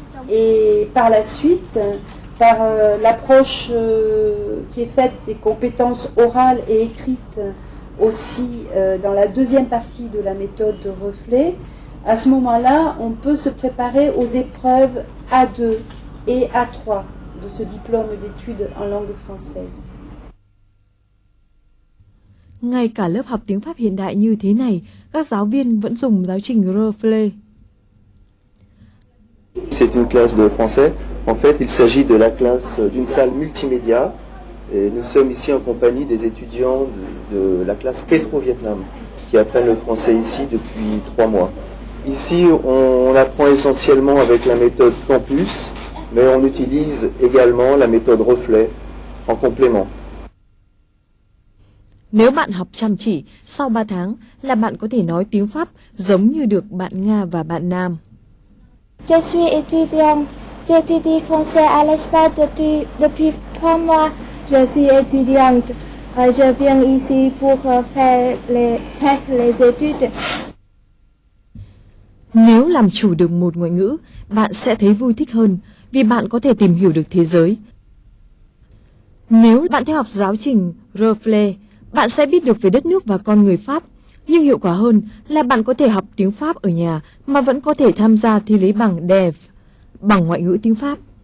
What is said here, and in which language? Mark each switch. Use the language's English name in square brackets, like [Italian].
[French] Et par la suite, par l'approche qui est faite des compétences orales et écrites aussi dans la deuxième partie de la méthode de Reflet, à ce moment-là, on peut se préparer aux épreuves A2 et A3 de ce diplôme d'études en langue française. [Vietnamese] Ngay cả lớp học tiếng Pháp hiện đại như thế này, các giáo viên vẫn dùng giáo trình Reflet. [French] C'est une classe de français. En fait, il s'agit de la classe d'une salle multimédia. Et nous sommes ici en compagnie des étudiants de la classe Pétro-Vietnam qui apprennent le français ici depuis 3 mois. Ici, on apprend essentiellement avec la méthode Campus, mais on utilise également la méthode Reflet en complément. [Vietnamese] Nếu bạn học chăm chỉ, sau 3 tháng là bạn có thể nói tiếng Pháp giống như được bạn Nga và bạn Nam. [French] Je suis étudiante. J'étudie français à l'espace depuis 3 mois. Je suis étudiante. Je viens ici pour faire les études. [Vietnamese] Nếu làm chủ được một ngoại ngữ, bạn sẽ thấy vui thích hơn vì bạn có thể tìm hiểu được thế giới. Nếu bạn theo học giáo trình Reflet, bạn sẽ biết được về đất nước và con người Pháp. Nhưng hiệu quả hơn là bạn có thể học tiếng Pháp ở nhà mà vẫn có thể tham gia thi lấy bằng DELF, bằng ngoại ngữ tiếng Pháp.